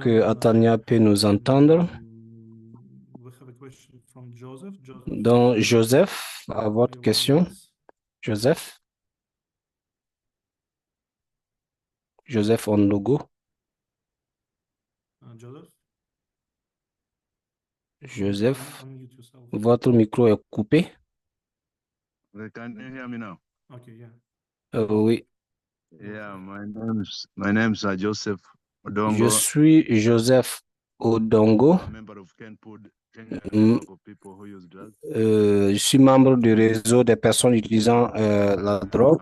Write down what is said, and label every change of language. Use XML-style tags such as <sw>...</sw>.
<fr>que Atania peut nous entendre.</fr> <en>we have a question from Joseph.</en> <fr>Donc, Joseph, à votre question. Joseph. Joseph Ondogo.</fr> <en>Joseph, Joseph, unmute yourself.</en> <fr>votre micro est coupé.</fr> <en>Can you hear me now? Okay, yeah.</en> <fr>Oui.</fr> <en>Yeah, my name's Joseph Odongo.</en> <fr>Je suis Joseph Odongo.</fr> <en>I'm a member of Kenpud, Kenya Mm. Network of People Who Use Drugs.</en> <fr>Je suis membre du réseau des personnes utilisant la drogue</fr>